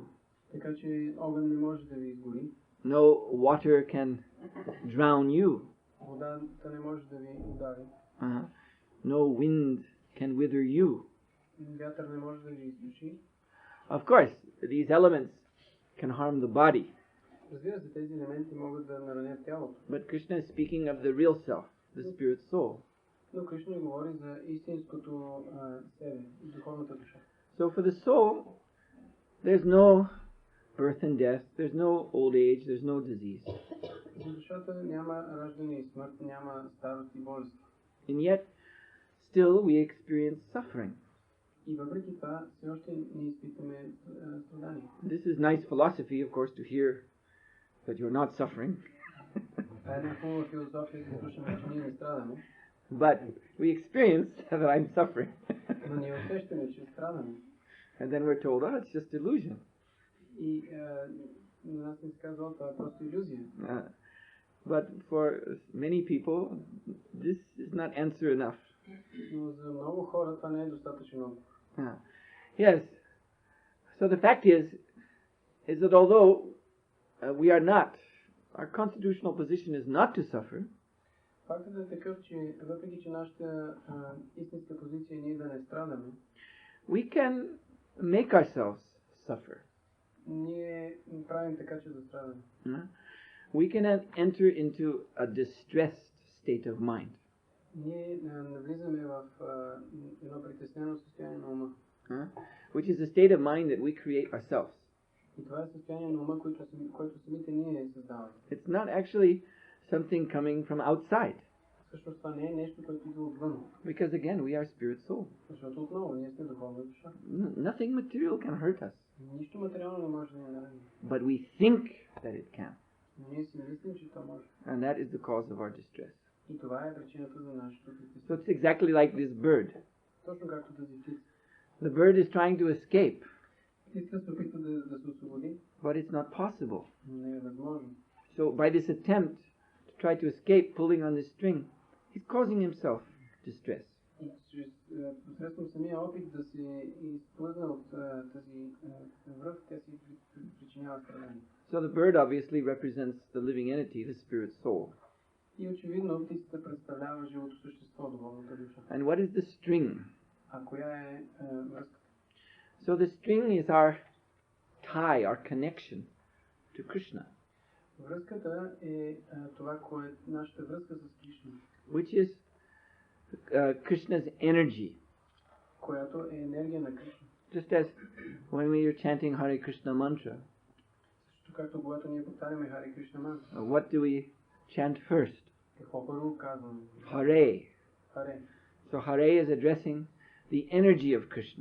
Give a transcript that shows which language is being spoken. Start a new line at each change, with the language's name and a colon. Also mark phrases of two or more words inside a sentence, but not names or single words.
Bulgarian: Така че огън не може да ви изгори.
English: No water can drown you.
Bulgarian: Водата не може да ви удари.
English: No wind can wither you.
Bulgarian: Вятър не може да ви изсуши.
English: Of course, these elements can harm the body.
Bulgarian: Разбира се, тези елементи могат да наранят тялото.
English: But Krishna is speaking of the real self, the spirit soul.
Bulgarian: Но Кришна говори за истинското себе, духовната душа.
English: So for the soul, there's no birth and death, there's no old age, there's no disease.
Bulgarian: За душата няма раждане и смърт, няма старост и болест.
English: And yet, still we experience suffering.
Bulgarian: И въпреки това, все още не изпитаме страдание.
English: This is nice philosophy, of course, to hear that you're not suffering.
Bulgarian: Това е една хубава философия, да слушаме, че ние не страдаме.
English: But we experience that I'm suffering.
Bulgarian: Но ние усещаме, че страдаме.
English: And then we're told, oh, it's just illusion.
Bulgarian: И на нас не се казва, това е просто илюзия.
English: But for many people, this is not answer enough.
Bulgarian: Но за много хора това не е достатъчно.
English: Yes. So the fact is that although we are not, our constitutional position is not to suffer.
Bulgarian: Фактът е такъв, че въпреки че нашата истинска позиция е ние да не страдаме,
English: we can make ourselves suffer.
Bulgarian: Ние правим така, че да страдаме.
English: We can enter into a distressed state of mind.
Bulgarian: Ние навлизаме в едно притеснено състояние на ума.
English: Which is a state of mind that we create ourselves.
Bulgarian: И това е състояние на ума, което самите ние създаваме.
English: It's not actually something coming from outside.
Bulgarian: Всъщност това не е нещо, което идва отвън.
English: Because again, we are spirit soul.
Bulgarian: Защото отново ние сме духовна душа.
English: Nothing material can hurt us.
Bulgarian: Нищо материално не може да ни нарани.
English: But we think that it can.
Bulgarian: Но ние си мислим, че то може.
English: And that is the cause of our distress.
Bulgarian: И това е причината за нашето притеснение.
English: So it's exactly like this bird.
Bulgarian: Точно както тази птица.
English: The bird is trying to escape.
Bulgarian: Птицата се опитва да се освободи.
English: But it's not possible.
Bulgarian: Но не е възможно.
English: So by this attempt to try to escape pulling on this string, he's causing himself distress.
Bulgarian: И посредством самия опит да се изплъзне от тази връх, тя си причинява страдание.
English: So the bird obviously represents the living entity, the spirit soul.
Bulgarian: И очевидно птицата представлява живото същество, духовната душа.
English: And what is the string?
Bulgarian: А коя е връзката?
English: So the string is our tie, our connection to Krishna.
Bulgarian: Връзката е това, което е нашата връзка с Кришна.
English: Which is Krishna's energy.
Bulgarian: Която е енергия на Кришна.
English: Just as when we are chanting Hare Krishna mantra.
Bulgarian: Също както когато ние повтаряме Харе Кришна мантра.
English: What do we chant first?
Bulgarian: Какво първо казваме?
English: Hare.
Bulgarian: Харе.
English: So Hare is addressing the energy of Krishna.